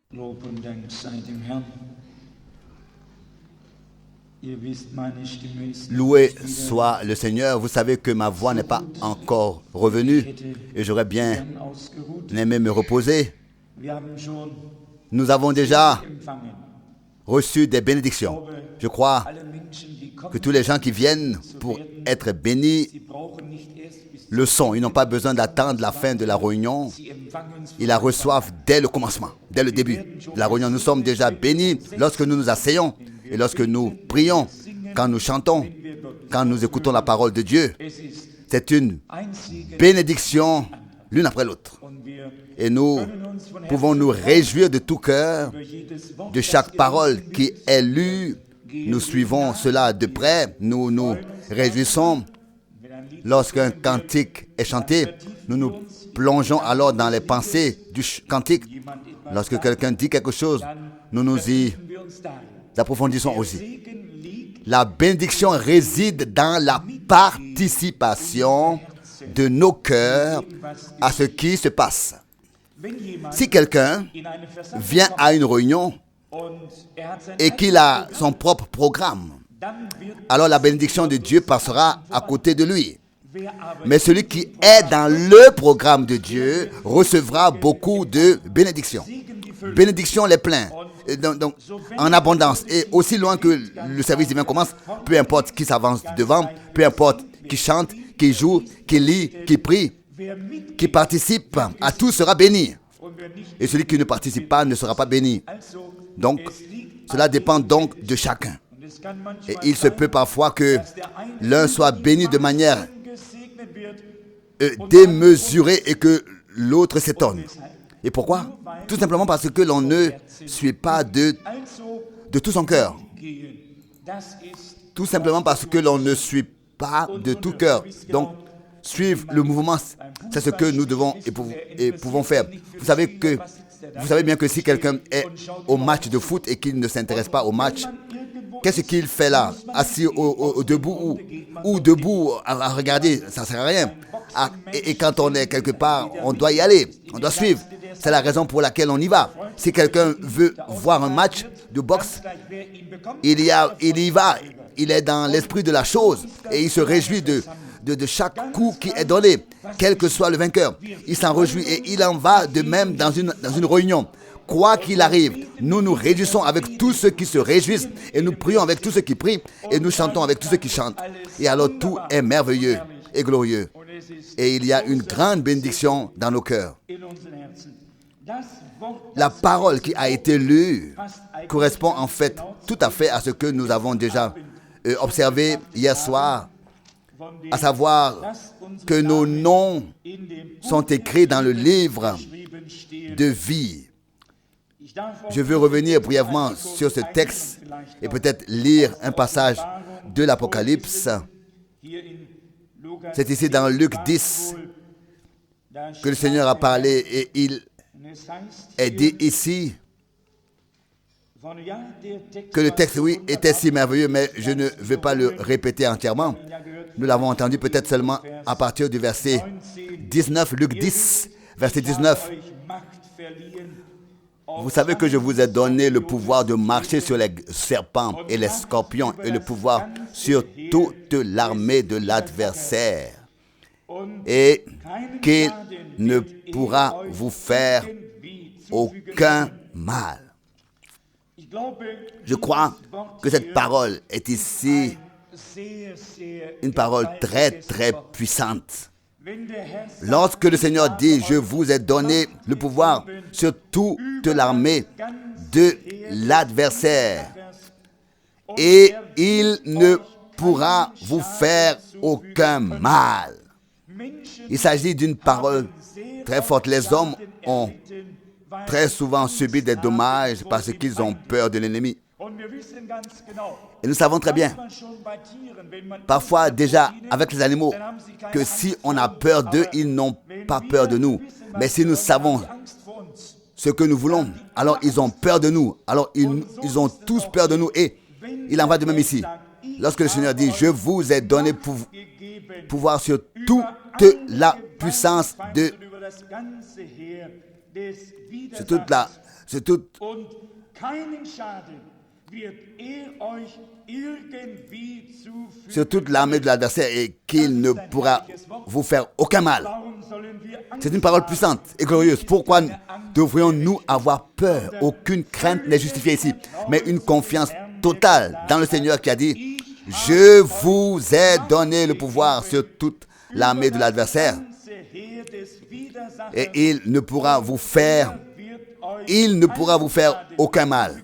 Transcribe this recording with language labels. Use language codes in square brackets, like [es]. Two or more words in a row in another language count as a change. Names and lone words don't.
[de] Lob und Dank sei dem Herrn. Ihr wisst, meine Stimme ist [fr] Loué soit le Seigneur. Vous savez que ma voix n'est pas encore revenue et j'aurais bien [de] gern ausgeruht. [fr] aimé me reposer. [de] Wir haben schon [fr] Nous avons déjà [de] empfangen. [fr] reçu des bénédictions. Je crois [de] Alle Menschen, die [fr] que [de] kommen, [fr] tous les gens qui viennent pour être bénis [de] sie brauchen nicht erst bis [fr] le sont. Ils n'ont pas besoin d'attendre la fin de la réunion. [de] sie empfangen es [fr] Ils la reçoivent dès le commencement, dès le début de la réunion. Nous sommes déjà bénis lorsque nous nous asseyons et lorsque nous prions, quand nous chantons, quand nous écoutons la parole de Dieu. [de] Es ist [fr] C'est une [de] ein Segen [fr] bénédiction l'une après l'autre. [de] und wir [fr] Et nous [de] können uns von [fr] pouvons nous réjouir de tout cœur [de] über jedes Wort, [fr] de chaque parole qui est lue. Nous suivons cela de près. Nous nous réjouissons [de] wenn ein Lied [fr] lorsqu'un cantique est chanté. Nous nous plongeons alors dans les pensées du cantique. [de] jemand etwas [fr] Lorsque quelqu'un dit quelque chose, nous nous y [de] vertiefen wir uns darin. [fr] approfondissons aussi. [de] Segen liegt [fr] La bénédiction réside dans la participation de nos cœurs à ce qui se passe. [de] wenn jemand [fr] Si quelqu'un [de] in eine Versammlung [fr] vient à une réunion [de] und hat sein [fr] et qu'il a son propre programme, [de] dann wird [fr] alors la bénédiction de Dieu passera à côté de lui. [de] wer aber [fr] Mais celui qui est dans le programme de Dieu recevra beaucoup de bénédictions. [de] Segen die Fülle [fr] Bénédictions les pleins, et donc, en abondance. Et aussi loin que le service divin commence, peu importe qui s'avance devant, peu importe qui chante, qui joue, qui lit, qui prie, [de] wer mit [fr] qui participe, à tout sera béni. [de] und wer nicht. [fr] Et celui qui ne participe pas ne sera pas béni. [de] Also [fr] Donc, [de] es liegt [fr] cela dépend donc de chacun. [de] und es kann [fr] Et [de] manchmal [fr] il se [de] sein, [fr] peut parfois que [de] dass der eine [fr] l'un soit béni de manière [de] gesegnet wird [fr] démesurée et que l'autre s'étonne. Et pourquoi? Tout simplement parce que l'on ne suit pas de [de] also [fr] tout son cœur. [de] gehen. Das ist [fr] Tout simplement parce que l'on ne suit pas de tout cœur. Donc, suivre le mouvement, c'est ce que nous devons et pouvons faire. Vous savez bien que si quelqu'un est au match de foot et qu'il ne s'intéresse pas au match, qu'est-ce qu'il fait là? Assis debout ou debout à regarder, ça ne sert à rien. Et quand on est quelque part, on doit y aller, on doit suivre. C'est la raison pour laquelle on y va. Si quelqu'un veut voir un match de boxe, [de] wer ihn bekommt, [fr] il y va. Il est dans l'esprit de la chose et il se réjouit de chaque coup qui est donné, quel que soit le vainqueur. Il s'en réjouit et il en va de même dans une réunion. Quoi qu'il arrive, nous nous réjouissons avec tous ceux qui se réjouissent et nous prions avec tous ceux qui prient et nous chantons avec tous ceux qui chantent. Et alors tout est merveilleux et glorieux. [de] und es ist [fr] Et il y a une grande bénédiction dans nos cœurs. [de] in unseren Herzen. Das Wort [fr] La parole qui a été lue correspond en fait tout à fait à ce que nous avons déjà observé hier soir, [de] von dem [fr] à savoir [de] dass unsere [fr] que nos noms [de] in dem [fr] sont écrits dans le livre [de] geschrieben stehen. [fr] de vie. [de] Ich darf [fr] Je veux revenir brièvement sur ce texte et peut-être lire un passage de l'Apocalypse. [de] hier in Lukas [fr] C'est ici dans Luc 10 [de] da [fr] que le Seigneur a parlé et il [de] und es heißt [fr] est dit ici [de] von ja der Text [fr] que le texte, oui, était si merveilleux, mais je ne vais pas le répéter entièrement. Nous l'avons entendu peut-être seulement à partir du verset 19, Luc 10, verset 19. [de] euch Macht verliehen [fr] Vous savez que je vous ai donné le pouvoir de marcher sur les serpents et les scorpions et le pouvoir sur toute l'armée de l'adversaire. Et qu'il ne pourra vous faire aucun mal. [de] Ich glaube, [fr] Je crois que cette parole est ici [de] sehr, sehr [fr] une parole très, très puissante. [de] wenn der Herr [fr] Lorsque le Seigneur dit, je vous ai donné le pouvoir sur toute l'armée de l'adversaire et il ne pourra vous faire aucun mal. [de] Menschen [fr] Il s'agit d'une parole très forte. Les hommes ont très souvent subi des dommages parce qu'ils ont peur de l'ennemi. [de] und wir wissen ganz genau, [fr] Et nous savons très bien, [de] manchmal schon bei Tieren, wenn man [fr] parfois déjà avec les animaux, que si on a peur d'eux, ils n'ont pas peur de nous. Mais si nous savons [de] Angst vor uns. [fr] ce que nous voulons, alors ils ont peur de nous. Alors ils ont tous peur de nous. Et il en va de même ici. Lorsque le Seigneur dit, je vous ai donné pouvoir sur toute la puissance de [de] über das ganze Heer des [fr] sur toute la, [de] Widersachers. [fr] sur toute, [de] Und keinen Schaden wird euch irgendwie zufügen. [fr] sur toute l'armée de l'adversaire et qu'il ne pourra vous faire aucun mal. [de] Warum sollen wir [fr] C'est une parole puissante et glorieuse. Pourquoi devrions-nous avoir peur? Aucune crainte n'est justifiée ici, mais une confiance totale dans le Seigneur qui a dit, je vous ai donné le pouvoir sur toute l'armée de l'adversaire et il ne pourra vous faire aucun mal.